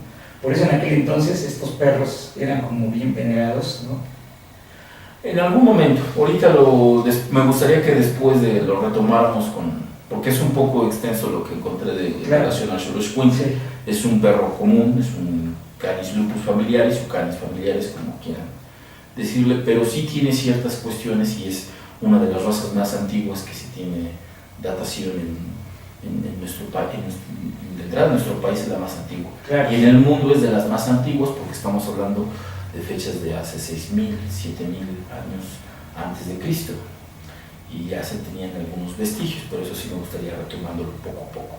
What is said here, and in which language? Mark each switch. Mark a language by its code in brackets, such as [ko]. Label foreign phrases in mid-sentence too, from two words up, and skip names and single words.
[es] Por eso en aquel entonces estos perros eran como bien venerados, ¿no? En algún momento, ahorita me gustaría que después lo retomáramos porque es un poco extenso lo que encontré de relación al Xoloitzcuintle. Sí. Es un perro común, es un [la] Canis lupus familiaris [es] o [la] Canis familiaris, [es] como quieran decirle, pero sí tiene ciertas cuestiones, y es una de las razas más antiguas que se tiene datación en nuestro país. De entrada, en nuestro país es la más antigua. Claro. Y en el mundo es de las más antiguas, porque estamos hablando de fechas de hace 6.000, 7.000 años antes de Cristo, y ya se tenían algunos vestigios, pero eso sí me gustaría retomándolo poco a poco.